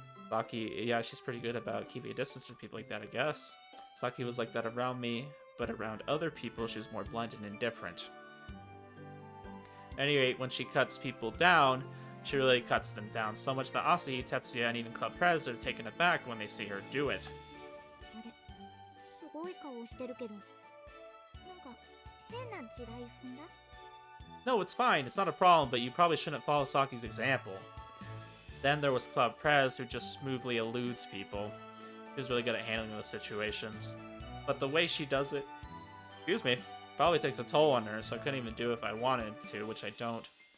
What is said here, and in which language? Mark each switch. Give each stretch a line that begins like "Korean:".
English: Saki, yeah, she's pretty good about keeping a distance from people like that, I guess. Saki was like that around me, but around other people, she's more blunt and indifferent. At any rate, when she cuts people down, she really cuts them down so much that Asahi, Tetsuya, and even Club Prez are taken aback when they see her do it.
Japanese: あれ、すごい顔してるけど、なんか変な地雷踏んだ?
English: No, it's fine. It's not a problem, but you probably shouldn't follow Saki's example. Then there was Club Prez, who just smoothly eludes people. She's really good at handling those situations. But the way she does it, excuse me, probably takes a toll on her, so I couldn't even do it if I wanted to, which I don't.